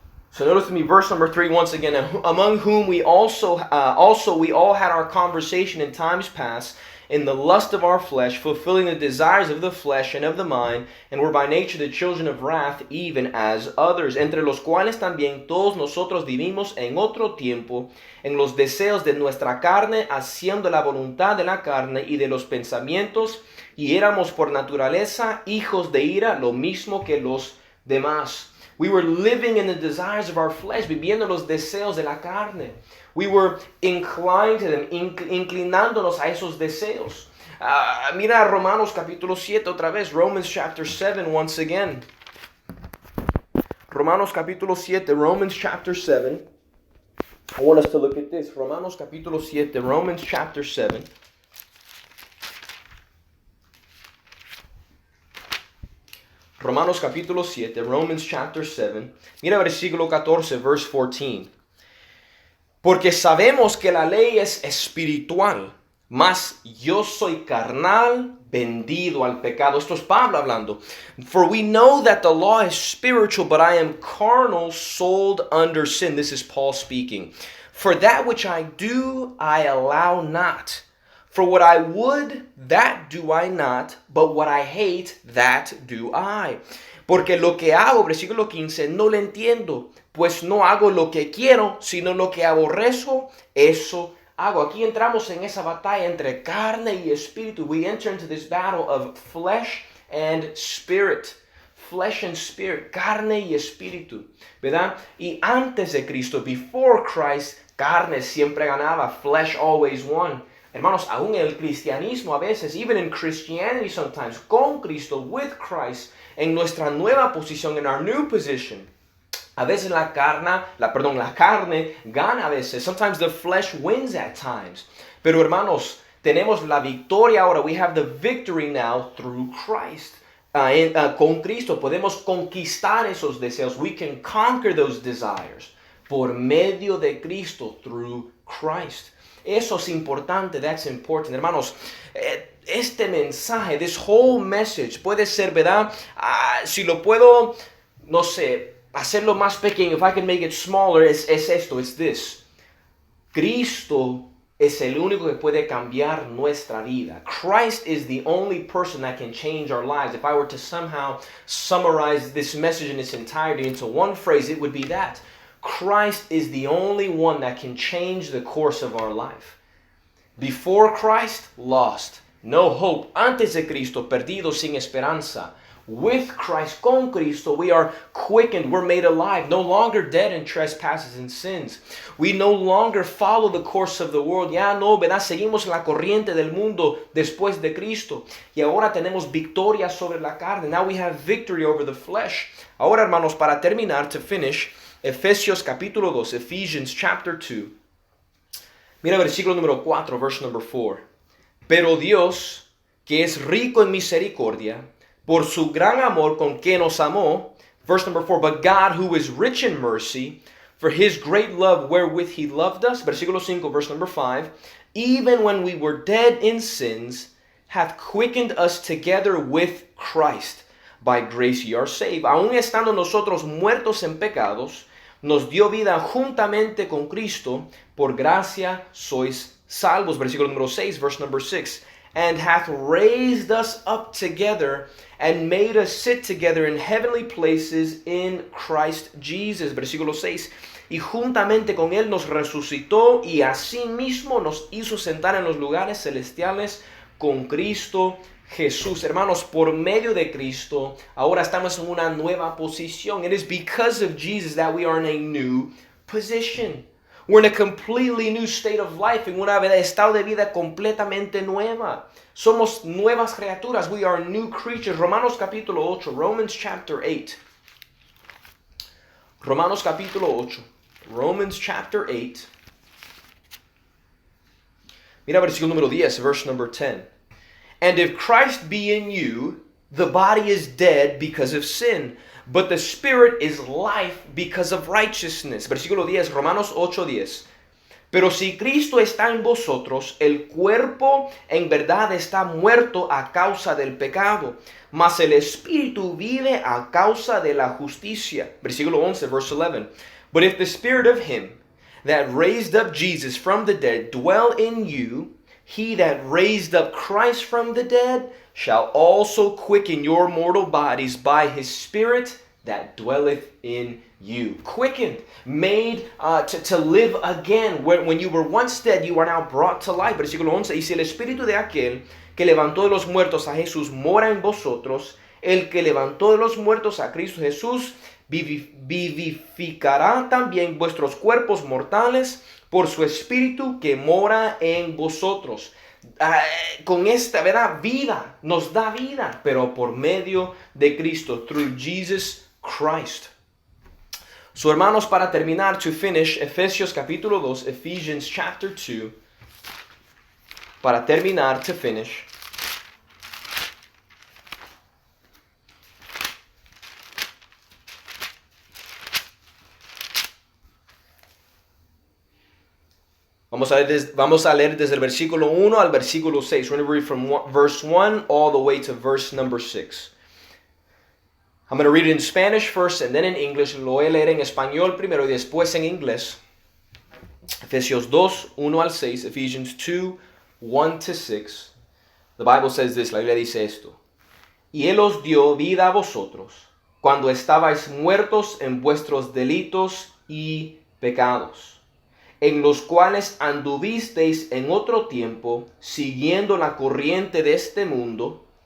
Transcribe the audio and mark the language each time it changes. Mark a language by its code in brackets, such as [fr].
[en] So notice with me verse number 3 once again. Among whom we also we all had our conversation in times past, in the lust of our flesh, fulfilling the desires of the flesh and of the mind, and were by nature the children of wrath, even as others, [es] entre los cuales también todos nosotros vivimos en otro tiempo, en los deseos de nuestra carne, haciendo la voluntad de la carne y de los pensamientos, y éramos por naturaleza hijos de ira, lo mismo que los demás. [en] We were living in the desires of our flesh, [es] viviendo los deseos de la carne. [en] We were inclined to them, [es] inclinándonos a esos deseos. Mira Romanos capítulo 7 otra vez, [en] Romans chapter 7 once again. [es] Romanos capítulo 7, [en] Romans chapter 7. I want us to look at this. [es] Romanos capítulo 7, [en] Romans chapter 7. [es] Romanos capítulo 7, [en] Romans chapter 7. [es] Mira versículo 14, [en] verse 14. [es] Porque sabemos que la ley es espiritual, mas yo soy carnal, vendido al pecado. Esto es Pablo hablando. [en] For we know that the law is spiritual, but I am carnal, sold under sin. This is Paul speaking. For that which I do, I allow not. For what I would, that do I not, but what I hate, that do I. [es] Porque lo que hago, versículo 15, no lo entiendo, pues no hago lo que quiero, sino lo que aborrezco, eso hago. Aquí entramos en esa batalla entre carne y espíritu. [en] We enter into this battle of flesh and spirit. Flesh and spirit, [es] carne y espíritu, ¿verdad? Y antes de Cristo, [en] before Christ, [es] carne siempre ganaba, [en] flesh always won. [es] Hermanos, aún en el cristianismo a veces, [en] even in Christianity sometimes, [es] con Cristo, [en] with Christ, [es] en nuestra nueva posición, [en] in our new position, [es] a veces la carne gana a veces. [en] Sometimes the flesh wins at times. [es] Pero hermanos, tenemos la victoria ahora. [en] We have the victory now through Christ. [es] Con Cristo podemos conquistar esos deseos. [en] We can conquer those desires [es] por medio de Cristo, [en] through Christ. [es] Eso es importante, [en] that's important. [es] Hermanos, este mensaje, [en] this whole message, [es] puede ser, ¿verdad? Si lo puedo, no sé, hacerlo más pequeño, [en] if I can make it smaller, [es] es esto, [en] it's this. [es] Cristo es el único que puede cambiar nuestra vida. [en] Christ is the only person that can change our lives. If I were to somehow summarize this message in its entirety into one phrase, it would be that. Christ is the only one that can change the course of our life. Before Christ, lost. No hope. [es] Antes de Cristo, perdido, sin esperanza. [en] With Christ, [es] con Cristo, [en] we are quickened, we're made alive, no longer dead in trespasses and sins. We no longer follow the course of the world. [es] Ya no, ¿verdad? Seguimos la corriente del mundo después de Cristo. Y ahora tenemos victoria sobre la carne. [en] Now we have victory over the flesh. [es] Ahora, hermanos, para terminar, [en] to finish, [es] Efesios capítulo 2, [en] Ephesians chapter 2. [es] Mira versículo número 4, [en] verse number 4. [es] Pero Dios, que es rico en misericordia, por su gran amor con que nos amó, [en] verse number 4, but God who is rich in mercy, for his great love wherewith he loved us, [es] versículo 5, [en] verse number 5, even when we were dead in sins, hath quickened us together with Christ. By grace ye are saved. [es] Aun estando nosotros muertos en pecados, nos dio vida juntamente con Cristo, por gracia sois salvos. Versículo número 6, [en] verse number 6. And hath raised us up together and made us sit together in heavenly places in Christ Jesus. [es] Versículo 6. Y juntamente con Él nos resucitó y asimismo nos hizo sentar en los lugares celestiales con Cristo Jesús. Hermanos, por medio de Cristo, ahora estamos en una nueva posición. [en] It is because of Jesus that we are in a new position. We're in a completely new state of life, [es] en una estado de vida completamente nueva. Somos nuevas criaturas. [en] We are new creatures. [es] Romanos capítulo 8, [en] Romans chapter 8. [es] Romanos capítulo 8, [en] Romans chapter 8. [es] Mira versículo número 10, [en] verse number 10. And if Christ be in you, the body is dead because of sin, but the spirit is life because of righteousness. [es] Versículo 10, Romanos 8:10. Pero si Cristo está en vosotros, el cuerpo en verdad está muerto a causa del pecado, mas el espíritu vive a causa de la justicia. Versículo 11, [en] verse 11. But if the spirit of him that raised up Jesus from the dead dwell in you, he that raised up Christ from the dead shall also quicken your mortal bodies by his Spirit that dwelleth in you. Quickened, made to live again. When you were once dead, you are now brought to life. [es] Versículo 11. Y si el Espíritu de aquel que levantó de los muertos a Jesús mora en vosotros, el que levantó de los muertos a Cristo Jesús vivificará también vuestros cuerpos mortales por su Espíritu que mora en vosotros. Con esta, ¿verdad? Vida, nos da vida, pero por medio de Cristo, [en] through Jesus Christ. [es] So, hermanos, para terminar, [en] to finish, [es] Efesios capítulo 2, [en] Ephesians chapter 2, [es] para terminar, to finish, Vamos a leer desde el versículo 1 al versículo 6. [en] We're going to read from verse 1 all the way to verse number 6. I'm going to read it in Spanish first and then in English. [es] Lo voy a leer en español primero y después en inglés. Efesios 2, 1 al 6. [en] Ephesians 2, 1 to 6. The Bible says this. [es] La Biblia dice esto. Y Él os dio vida a vosotros cuando estabais muertos en vuestros delitos y pecados, en los cuales anduvisteis en otro tiempo, siguiendo la corriente de este mundo,